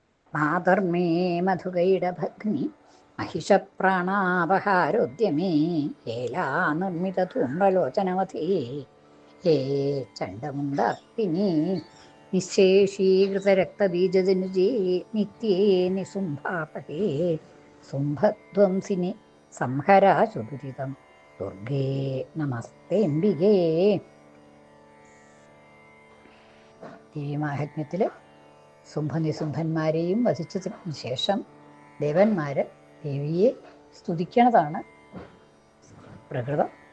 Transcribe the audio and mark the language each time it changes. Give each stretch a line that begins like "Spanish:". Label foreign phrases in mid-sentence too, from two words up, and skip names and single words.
Sanskrit: മാതർമേ മധുകൈടഭഗ്നി महिषप्राणापहारोद्यमे हेलानिर्मितधूम्रलोचनवती हे चण्डमुण्डार्पिणी निःशेषीकृतरक्तबीजजनुजे नित्ये निसुम्भापहे सुम्भध्वंसिनि संहराशु दुरितं दुर्गे നമസ്തേംബികേ.
Malayalam: ദേവീമാഹാത്മ്യത്തിൽ സുംഭനിസുംഭന്മാരെയും വധിച്ചതിന് ശേഷം ദേവന്മാര് ദേവിയെ സ്തുതിക്കണതാണ് പ്രകൃതം.